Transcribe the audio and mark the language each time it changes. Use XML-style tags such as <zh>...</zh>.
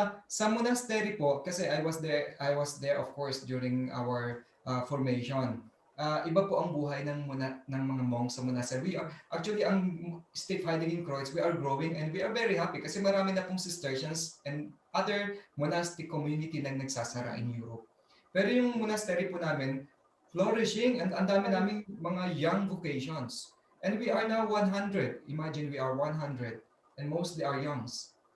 <tl>Sa monastery po, kasi</tl> <en>I was there of course during our formation.</en> <tl>Iba po ang buhay ng mga monks sa monastery.</tl> <en>Actually, ang Steve Heiligenkreuz, we are growing and we are very happy</en> <tl>kasi marami na pong</tl> <en>Cistercians and other monastic community</en> <tl>na nagsasara</tl> <en>in Europe.</en> <tl>Pero yung monastery po namin, flourishing and ang dami naming mga young vocations.</tl> <en>And we are now 100. Imagine we are 100 and mostly are youngs.</en>